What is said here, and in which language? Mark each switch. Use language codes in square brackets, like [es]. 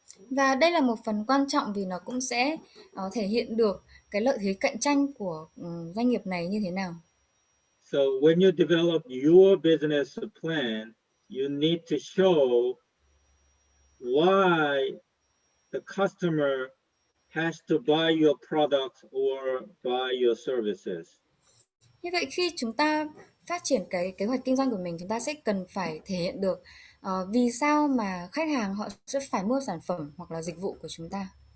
[vi] Và đây là một phần quan trọng vì nó cũng sẽ thể hiện được cái lợi thế cạnh tranh của doanh nghiệp này như thế nào. [en] So when you develop your business plan, you need to show why the customer has to buy your product or buy your services. [vi] Như vậy khi chúng ta phát triển cái kế hoạch kinh doanh của mình, chúng ta sẽ cần phải thể hiện được vì sao mà khách hàng họ sẽ phải mua sản phẩm hoặc là dịch vụ của chúng ta.